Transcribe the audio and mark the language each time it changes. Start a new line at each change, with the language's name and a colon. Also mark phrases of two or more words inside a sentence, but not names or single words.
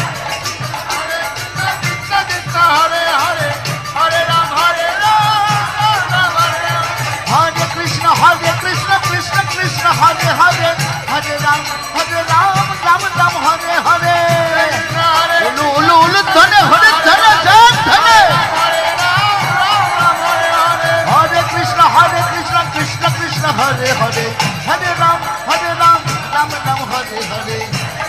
Sanskrit: Krishna Krishna, Hare Hare, Hare Rama, Hare Rama, Hare Rama. হরে কৃষ্ণ কৃষ্ণ কৃষ্ণ হরে হরে হরে রাম রাম হরে হরে Krishna Hare
Bangla: উলু উলু উলু ধনে হরে ধনে জয় ধনে
Sanskrit: Hare Rama, Rama Hare Hare. হরে কৃষ্ণ কৃষ্ণ কৃষ্ণ হরে হরে হরে রাম রাম হরে হরে